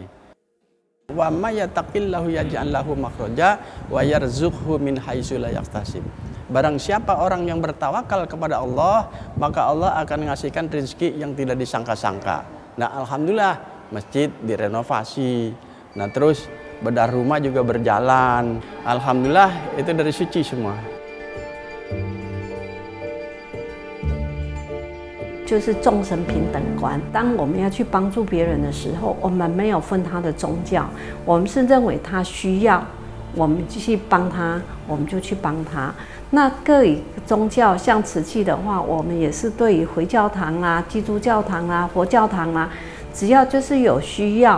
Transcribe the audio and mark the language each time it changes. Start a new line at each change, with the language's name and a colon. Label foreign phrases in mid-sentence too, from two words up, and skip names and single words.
Arabic: وَمَن يَتَّقِ اللَّهَ يَجْعَل لَّهُ مَخْرَجًا وَيَرْزُقْهُ مِنْ حَيْثُ لَا يَحْتَسِبُ.
Indonesian: Barang siapa orang yang bertawakal kepada Allah, maka Allah akan ngasihkan rezeki yang tidak disangka-sangka. Nah, alhamdulillah masjid direnovasi. Nah, terus bedah rumah juga berjalan. Alhamdulillah itu dari suci semua.
Chinese: 就是众生平等观。当我们要去帮助别人的时候，我们没有分他的宗教，我们是认为他需要，我们继续帮他，我们就去帮他。那各以宗教，像瓷器的话，我们也是对于回教堂啦、基督教堂啦、佛教堂啦，只要就是有需要。